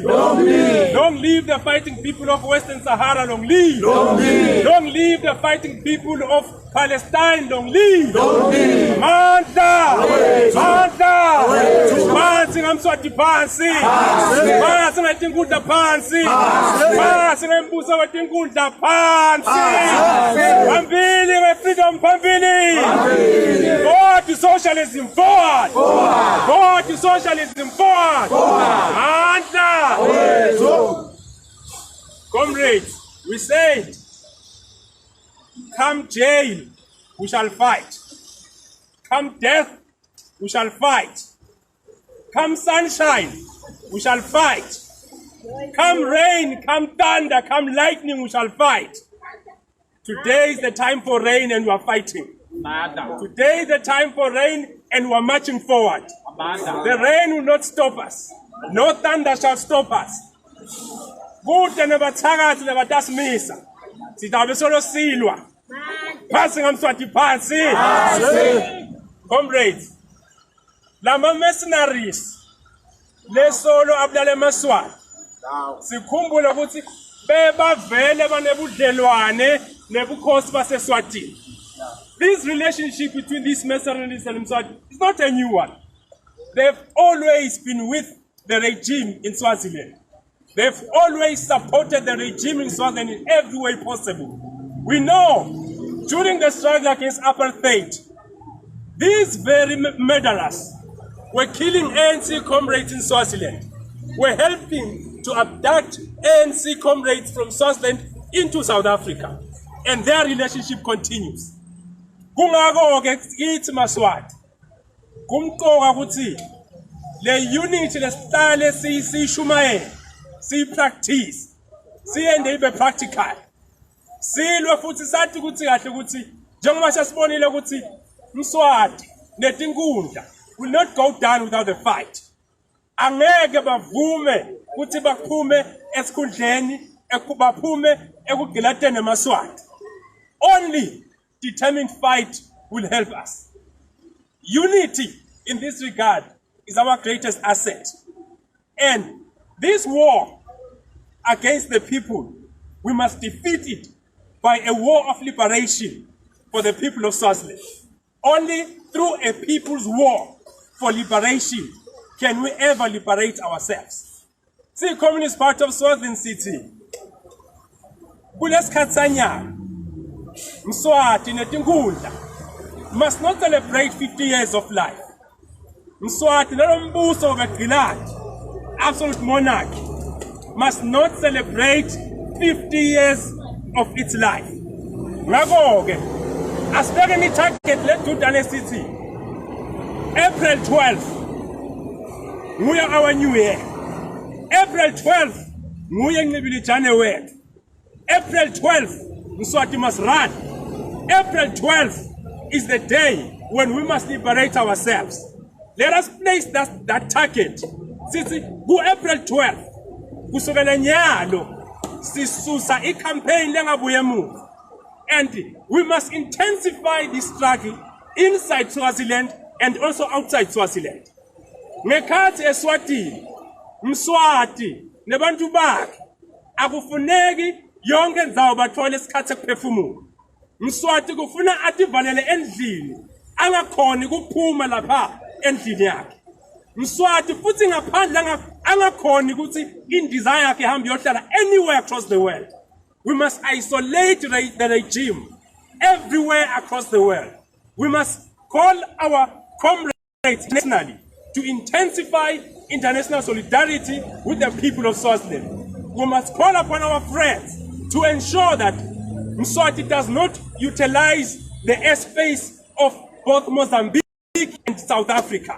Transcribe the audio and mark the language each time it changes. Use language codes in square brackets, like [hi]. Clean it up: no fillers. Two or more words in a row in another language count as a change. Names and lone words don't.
[en] Long live. Long live the fighting people of Western Sahara, long live. Long live. Long live the fighting people of Palestine, long live. Long live. [ss] Manda. Manda. Phansi ngamswati phansi. Phansi ngatinkuda phansi. Phansi ngembuso watinkuda phansi. Phambili nge-freedom phambili. [en] Forward to socialism, forward. Forward to socialism, forward. [ss] Manda. [en] Comrades, we said, come jail, we shall fight. Come death, we shall fight. Come sunshine, we shall fight. Come rain, come thunder, come lightning, we shall fight. Today is the time for rain and we are fighting. Today is the time for rain and we are marching forward. The rain will not stop us. No thunder shall stop us. [ss] Kude nebathakathi nebatasimisa. Sizabe solo silwa. Phansi ngamswati phansi. Comrades, lama mercenaries lesolo abulale emaswati. Sikhumbule ukuthi bebavele banebudlelwane nebukhosi baseSwatini. [en] This relationship between these mercenaries and Mswati is not a new one. They've always been with the regime in Swaziland. They've always supported the regime in Swaziland in every way possible. We know during the struggle against apartheid, these very murderers were killing ANC comrades in Swaziland, were helping to abduct ANC comrades from Swaziland into South Africa, and their relationship continues. [ss] Kungako-ke kithi Maswati, kumqoka ukuthi le unity lesihlale siyishumayela, siyipractice, siyende ibe practical. Silwe futhi sathi ukuthi kahle ukuthi njengoba sasibonile ukuthi Mswati netinkundla [en] will not go down without the fight. [ss] Angeke bavume ukuthi baphume esikhundleni baphume ekugilateni eMaswati. [en] Only determined fight will help us. Unity in this regard is our greatest asset. And this war against the people, we must defeat it by a war of liberation for the people of Swaziland. Only through a people's war for liberation can we ever liberate ourselves. See, Communist Party of Swaziland City. [ss] Kuleskhatsanyana, Mswati netinkundla [en] must not celebrate 50 years of life. [ss] Mswati nelombuso wegqilathi, [en] absolute monarchy, must not celebrate 50 years of its life. [ss] Ngakho-ke, asibeke ni-target ledudane sithi April 12th, nguye [en] our new year. April 12th, [ss] nguye ncibilijane wethu. [en] April 12th, Mswati must run. April 12th is the day when we must liberate ourselves. Let us place that target. [ss] Sithi ku-April 12th, kusukela nyalo, sisusa i-campaign lengabuye emuva. [en] And we must intensify this struggle inside Swaziland and also outside Swaziland. [ss] Ngekhathi eSwatini, Mswati nebantu bakhe akufuneki yonke ndzawo bathole isikhathi sekuphefumula. Mswati kufuna ativalele endlini, angakhoni kuphuma lapha endlini yakhe. Mswati futhi ngaphandle angakhoni ukuthi indiza yakhe ihambe yohlala [en] anywhere across the world. We must isolate the regime everywhere across the world. We must call our comrades nationally to intensify international solidarity with the people of Swaziland. We must call upon our friends to ensure that Mswati does not utilize the airspace of both Mozambique and South Africa.